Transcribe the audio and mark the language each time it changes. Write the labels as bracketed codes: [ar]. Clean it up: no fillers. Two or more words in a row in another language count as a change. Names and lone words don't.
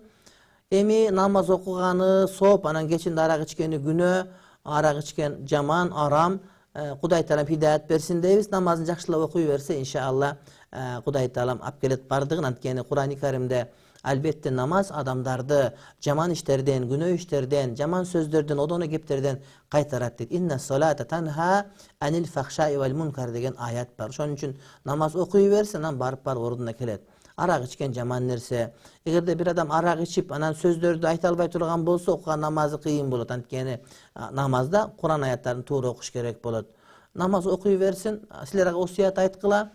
[ky] Эми намаз окуганы сооп, анан кечинде арак ичкени күнөө, арак ичкен жаман, арам. Кудай таалам хидаят берсин дейбиз. Намазын жакшылап окуй берсе, иншалла Кудай таалам алып келет бардыгын. Анткени Курани Каримде албетте намаз адамдарды жаман иштерден, күнөө иштерден, жаман сөздөрдөн, одоно кептерден кайтарат дейт. [ar] إن الصلاة تنهى عن الفحشاء والمنكر [ky] деген аят бар. Ошон үчүн намаз окуй берсе, анан барып ордуна келет. Арак ичкен жаман нерсе. Эгерде бир адам арак ичип, анан сөздөрдү айта албай турган болсо, окуган намазы кыйын болот. Анткени намазда Куран аяттарын туура окуш керек болот. Намаз окуй берсин, силерге осуят айткыла.